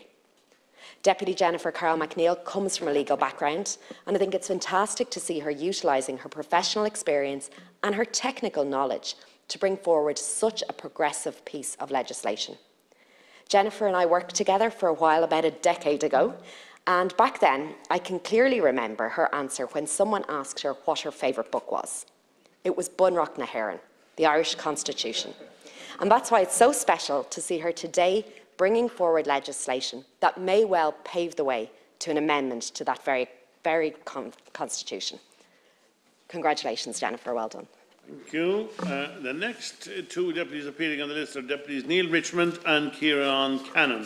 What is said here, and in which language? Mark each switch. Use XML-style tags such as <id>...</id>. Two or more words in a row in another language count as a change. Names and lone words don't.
<en>Deputy Jennifer Carroll McNeill comes from a legal background, and I think it's fantastic to see her utilising her professional experience and her technical knowledge to bring forward such a progressive piece of legislation. Jennifer and I worked together for a while about a decade ago, and back then I can clearly remember her answer when someone asked her what her favourite book was. It was Bunreacht na hÉireann, the Irish Constitution. And that's why it's so special to see her today bringing forward legislation that may well pave the way to an amendment to that very constitution. Congratulations, Jennifer, well done. Thank you. The next 2 deputies appearing on the list are Deputies Neil Richmond and Kieran Cannon.</en>